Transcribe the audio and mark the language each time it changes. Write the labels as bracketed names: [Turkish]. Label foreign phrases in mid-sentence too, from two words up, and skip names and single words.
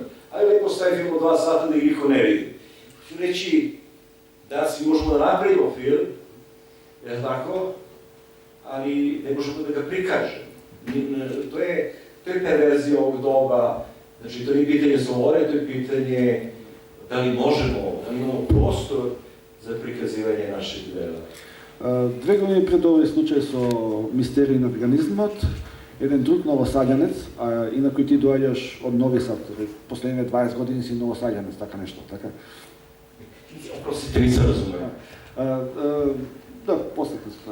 [Serbian] Ali lepo stavi film u 2 sata da ih niko ne vidi. Ću reći, danas mi možemo da napravimo film, je tako, ali ne možemo da ga prikažemo. To je perverzija ovog doba, znači to nije pitanje slobode, to je pitanje da li možemo, da li imamo prostor za prikazivanje naših dela. [Macedonian] 2 години пред овој случај со мистериј на организмот, еден друг новосаѓанец, инаку и ти доаѓаш од Нови Сад, последните 20 години си новосаѓанец, така нешто, така? Простите, не се разумеја. Да, после тоа.